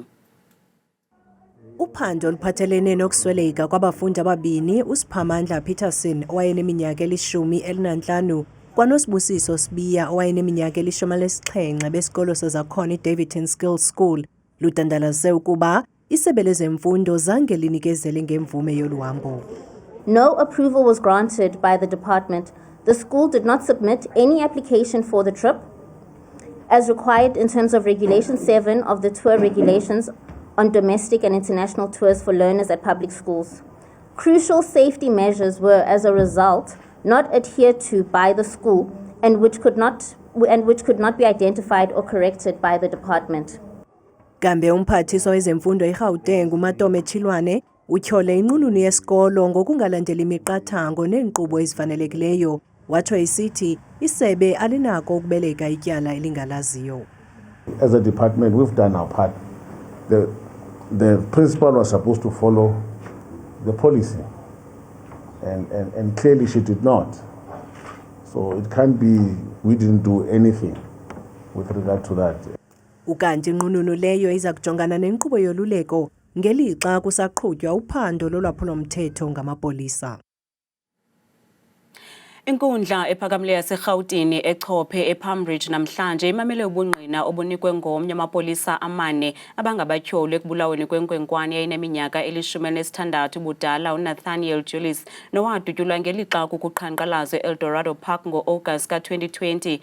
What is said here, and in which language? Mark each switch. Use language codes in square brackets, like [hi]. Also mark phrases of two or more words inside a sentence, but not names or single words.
[xh] Uphando luphathelene nokusweleka kwabafundi ababini uSiphamandla Peterson owayeneminyaka 15 kwaNosibusiso Sibiya owayeneminyaka 17 besikolo sezakhono iDavidton Skills School ludandalase ukuba isebe lezemfundo zange linikezele ngemvume yoluhambo. [en] No approval was granted by the department. The school did not submit any application for the trip as required in terms of Regulation 7 of the tour regulations on domestic and international tours for learners at public schools. Crucial safety measures were, as a result, not adhered to by the school and which could not be identified or corrected by the department. [xh] Kambe umphathiswa wezemfundo eGauteng uMatome Chilwane utyhole inqununu yesikolo ngokungalandeli imiqathango neenkqubo ezifanelekileyo watsho isithi isebe alinako ukubeleka ityala elingalaziyo. [en] As a department, we've done our part. The principal was supposed to follow the policy, and clearly she did not. So it can't be we didn't do anything with regard to that. [xh] Ukanti inqununu leyo iza kujongana nenkqubo yoluleko ngelixa kusaqhutywa uphando lolwaphulomthetho ngamapolisa. Inkundla ephakamileyo yaseGauteng eChophe ePalmbridge namhlanje imamele ubungqina obunikwe ngomnye amapolisa 4 abangabatyholi ekubulaweni kwenkwenkwane eyayineminyaka 16 budala uNathaniel Julius nowadutyulwa ngelixa kukuqhankqalazo eEldorado Park ngo-August ka-2020.